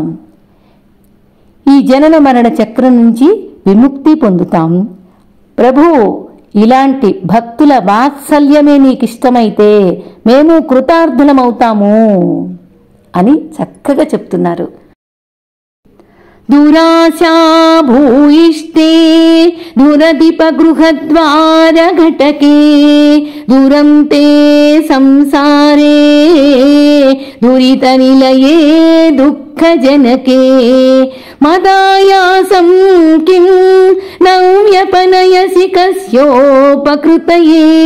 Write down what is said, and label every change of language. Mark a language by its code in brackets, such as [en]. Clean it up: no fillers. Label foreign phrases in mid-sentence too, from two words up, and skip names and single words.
[te] ఈ జనన మరణ చక్రం నుంచి విముక్తి పొందుతాం. ప్రభు, ఇలాంటి భక్తుల వాత్సల్యమే నీకిష్టమైతే మేము కృతార్థులమవుతాము అని చక్కగా చెప్తున్నారు. [sa] दुराशा भूयिष्ठे दुरधिपगृहद्वारघटके दुरन्ते संसारे दुरितनिलये दुःखजनके मदायासं किं नव्यपनयसि कस्योपकृतये